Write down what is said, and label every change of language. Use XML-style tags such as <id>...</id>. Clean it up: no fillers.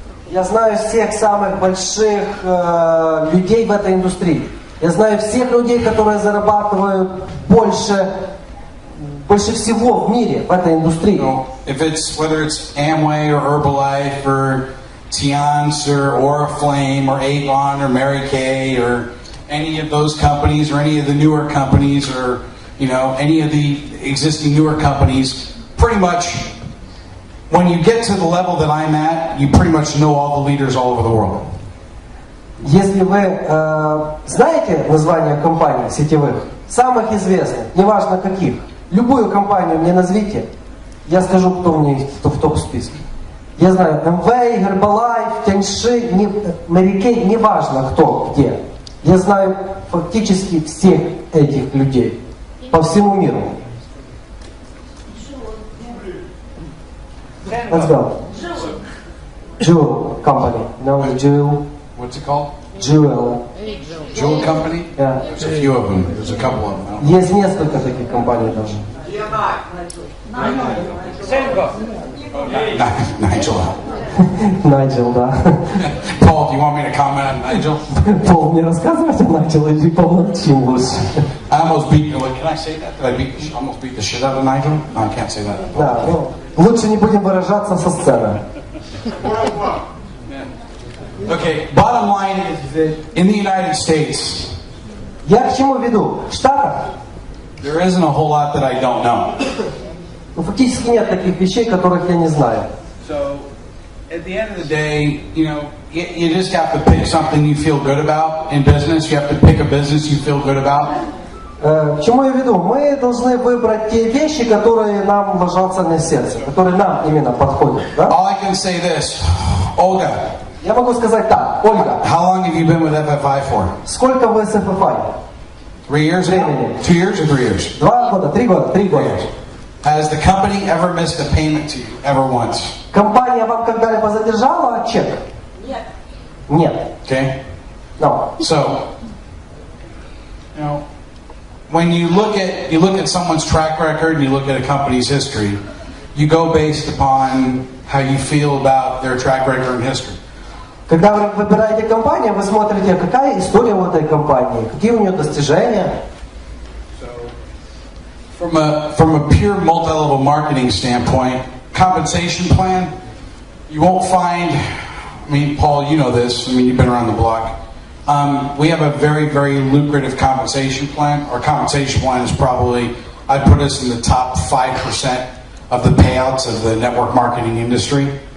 <ru>Я знаю всех самых больших людей в этой индустрии. Я знаю всех людей, которые зарабатывают больше всего в мире в этой индустрии.</ru> <en>Whether it's Amway or Herbalife or Tiance or Oriflame or Avon or Mary Kay or any of those companies or any of the newer companies or any of the existing newer companies, pretty much when you get to the level that I'm at, you pretty much know all the leaders all over the world.</en> <ru>Если вы знаете названия компаний сетевых, самых известных, неважно каких, любую компанию мне назовите, я скажу, кто у меня в топ-списке. Я знаю Amway, Herbalife, Tianshi, Mary Kay, неважно кто, где. Я знаю фактически всех этих людей по всему миру.</ru> <en>Let's go. Jewel company. No, Jewel. What's it called? Jewel. Jewel company? Yeah. There's a few of them. There's a couple of them.</en> <ru>Есть несколько таких компаний даже.</ru> <en>Nigel.</en> <ru>Найджел, да.</ru> <en>Paul, do you want me to comment on Nigel?</en> <ru>Пол, мне рассказывать о Найджел или помолчим лучше?</ru> <en>I almost beat. Can I say that? Did I almost beat the shit out of Nigel? No, I can't say that.</en> <ru>Да, ну, лучше не будем выражаться со сцены.</ru> <en>Okay, bottom line is in the United States,</en> <ru>Я к чему веду? В Штатах</ru> <en>there isn't a whole lot that I don't know.</en> <ru>ну, фактически нет таких вещей, которых я не знаю.</ru> <en>So, at the end of the day, you just have to pick something you feel good about in business. You have to pick a business you feel good about.</en> <ru>К чему я веду? Мы должны выбрать те вещи, которые нам ложатся на сердце, которые нам именно подходят. Да?</ru> <en>All I can say this, Olga.</en> <ru>Я могу сказать так, Ольга.</ru> <en>How long have you been with FFI for?</en> <ru>Сколько вы с FFI?</ru> <en>3 years now? 2 years or 3 years?</en> <ru>2 года, 3 года, 3 года.</ru> <en>Has the company ever missed a payment to you ever once?</en> <ru>Компания вам когда-либо задержала чек? Нет. Нет.</ru> <en>Okay. No. So, when you look at someone's track record and you look at a company's history, you go based upon how you feel about their track record and history.</en> <ru>Когда вы выбираете компанию, вы смотрите, какая история у этой компании, какие у нее достижения.</ru> <en>From a pure multi-level marketing standpoint, compensation plan, you won't find. I mean, Paul, you know this. I mean, you've been around the block. We have a very, very lucrative compensation plan. Our compensation plan is probably, I'd put us in the top 5% of the payouts of the network marketing industry.</en>